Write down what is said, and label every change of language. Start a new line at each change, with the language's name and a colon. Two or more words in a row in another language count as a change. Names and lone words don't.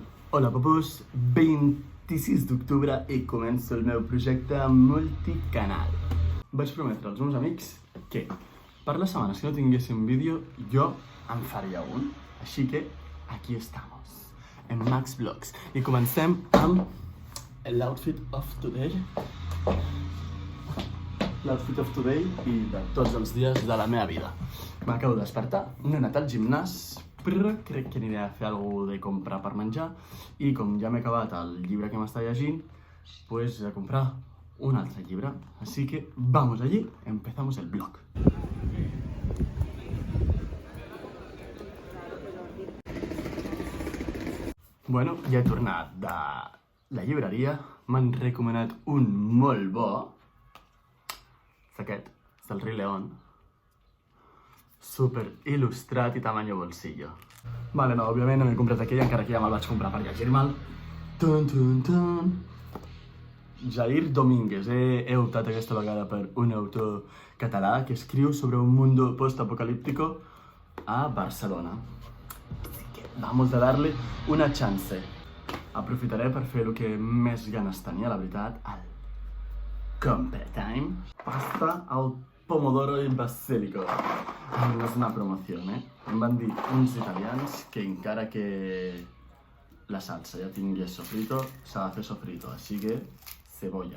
Catalan: Hola papús, 26 d'octubre i començo el meu projecte multicanal. Vaig prometre als meus amics que per les setmanes que no tinguéssim vídeo jo en faria un. Així que
Spanish: aquí estamos,
Catalan: en Max Vlogs. I comencem amb l'
English: outfit of today.
Catalan: L'
English: outfit of today
Catalan: i de tots els dies de la meva vida. M'acabo de despertar, no he anat al gimnàs, però crec que aniré a fer alguna de comprar per menjar i com ja m'he acabat el llibre que m'està llegint, pues he de comprar un altre llibre.
Spanish: Así que vamos allí, empezamos el vlog.
Catalan: Bueno, ja he tornat de la llibreria, m'han recomanat un molt bo. És aquest, és del Rei León. Super il·lustrat i
Spanish: tamaño bolsillo.
Catalan: Vale, no, òbviament no m'he comprat aquell, encara que ja me'l vaig comprar per llegir-me'l. Tun, tun, tun. Jair Domínguez, he optat aquesta vegada per un autor català que escriu sobre un
Spanish: mundo post-apocalíptico
Catalan: a Barcelona.
Spanish: Así que vamos a darle una chance.
Catalan: Aprofitaré per fer el que més ganes tenia, la veritat, el compre time.
Italian: Pasta al pomodoro
Catalan: i basilico. No és una promoció, Em van dir uns italians que encara que la salsa ja tingui sofrito, s'ha de fer sofrito, així que cebolla.